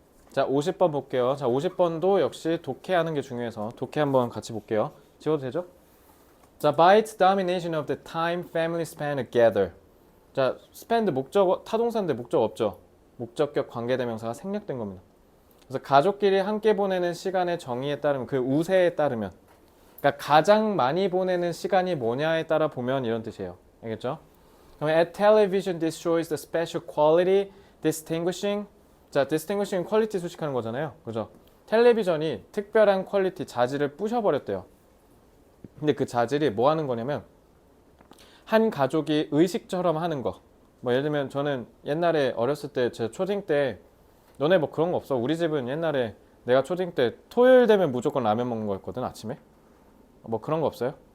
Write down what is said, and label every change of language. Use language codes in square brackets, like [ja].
[ko] 자 50번 볼게요. 자 50번도 역시 독해하는 게 중요해서 독해 한번 같이 볼게요. 지워도 되죠? [en] 자 by its domination of the time family spent together. [ko] 자 spend 목적 타동사인데 목적 없죠. 목적격 관계대명사가 생략된 겁니다. 그래서 가족끼리 함께 보내는 시간의 정의에 따르면 그 우세에 따르면 그러니까 가장 많이 보내는 시간이 뭐냐에 따라 보면 이런 뜻이에요. 알겠죠? 그러면 [en] at television destroys the special quality distinguishing 자 distinguishing quality [ko] 수식하는 거잖아요. 그죠? 텔레비전이 특별한 퀄리티 자질을 부셔버렸대요. 근데 그 자질이 뭐 하는 거냐면 한 가족이 의식처럼 하는 거. 뭐 예를 들면 저는 옛날에 어렸을 때 제 초딩 때 너네 뭐 그런 거 없어? 우리 집은 옛날에 내가 초딩 때 토요일 되면 무조건 라면 먹는 거였거든 아침에. 뭐 그런 거 없어요?